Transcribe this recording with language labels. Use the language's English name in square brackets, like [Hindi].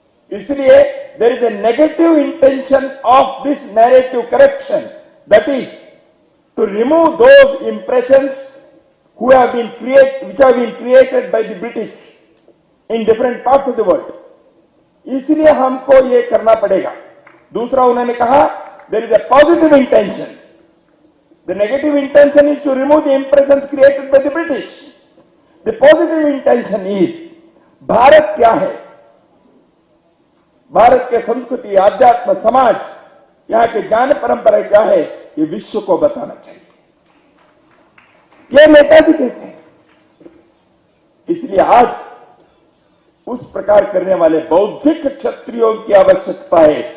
[English] इसलिए there is a negative intention of this narrative correction, that is to remove those impressions which have been created by the British in different parts of the world. [Hindi] इसलिए हमको ये करना पड़ेगा। दूसरा उन्होंने कहा [English] there is a positive intention. The negative intention is to remove the impressions created by the British. The positive intention is [Hindi] Bharat क्या है, भारत के संस्कृति, आध्यात्म, समाज, यहाँ के ज्ञान परंपरा क्या है, ये विश्व को बताना चाहिए। ये नेताजी कहते हैं। इसलिए आज उस प्रकार करने वाले बौद्धिक क्षत्रियों की आवश्यकता है।